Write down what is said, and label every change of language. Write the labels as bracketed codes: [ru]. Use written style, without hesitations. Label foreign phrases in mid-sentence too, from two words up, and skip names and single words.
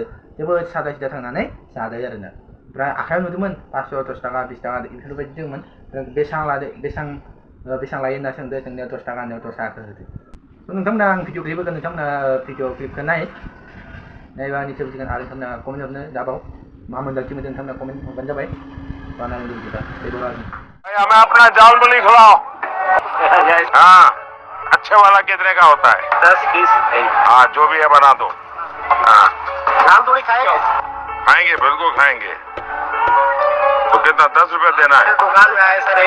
[brx] जोबोद सादा सिदा थांनानै जादों आरोना। ओमफ्राय आखायाव नुदोंमोन 500, 10 थाखा, 20 थाखा बेफोरबायदि दंमोन। बेसेबां लादो, बेसेबां लायो होनना सोंदो, जोंनियाव 10 थाखा, आंनियाव 10 थाखाखौ होदो। नोंथांमोना आं [en] video clip [brx] होगोन, नोंथांमोना भिडिअ क्लिपखौ नायबा निसय बुजिगोन। आरो नोंथांमोना कमेन्ट हरनो दाबाव मा मोन्दांथि मोनदों, नोंथांमोना कमेन्ट हरबानो जाबाय। बानायनो लुबैदोंबा जेबो [hi] भाई हमें अपना जाल मुली खिलाओ। हाँ, अच्छे वाला कितने का होता है? 10-20। हाँ, जो भी है बना दो। हाँ, जाल मुली खाएंगे? खाएंगे बिल्कुल खाएंगे। तो कितना 10 रुपए देना है? दुकान में आए सर।